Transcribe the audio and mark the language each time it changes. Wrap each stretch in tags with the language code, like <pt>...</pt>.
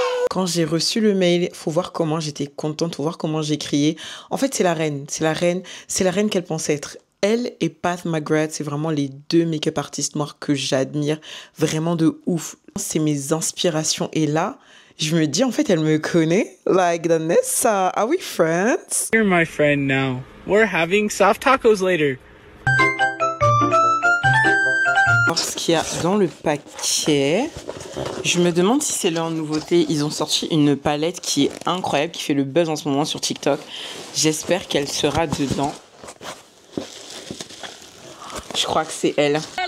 <fr>Quand j'ai reçu le mail, faut voir comment j'étais contente, faut voir comment j'ai crié. En fait, c'est la reine. C'est la reine qu'elle pensait être. Elle et Pat McGrath, c'est vraiment les deux make-up artistes noirs que j'admire vraiment de ouf. C'est mes inspirations. Et là, je me dis, en fait, elle me connaît.</fr> <en>Like, Danessa, are we friends? You're my friend now. We're having soft tacos later.</en> <fr>Alors, ce qu'il y a dans le paquet, je me demande si c'est leur nouveauté. Ils ont sorti une palette qui est incroyable, qui fait le buzz en ce moment sur TikTok. J'espère qu'elle sera dedans. Je crois que c'est elle.</fr>